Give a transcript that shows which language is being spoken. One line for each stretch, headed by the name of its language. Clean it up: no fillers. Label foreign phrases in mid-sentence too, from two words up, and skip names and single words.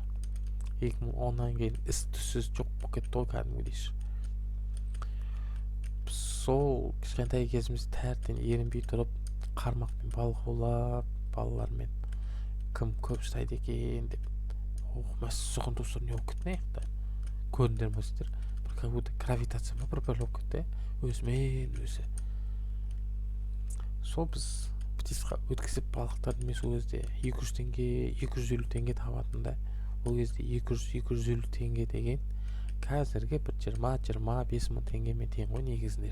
Kazakh: 2010-нан кейін із-түссіз жоқ болып кетті ғой кәдімгідей. Сол кішкентай кезіміз тәртен ерінбей тұрып, қармақпен балық аулап, балалармен кім көп ұстайды екен деп. Мәссіғын достар не болып кетті аяқта. Көрдіңдер ме сіздер? Бір
Russian: как будто гравитация
Kazakh: ма бір болып кетті өзімен өзі. Сол біз птицқа өткізіп балықтарды мен сол кезде 200 теңге 250 теңге табатын да. Ол кезде 200-250 теңге деген қазірге бір 20-25 мың теңгемен тең ғой негізінде.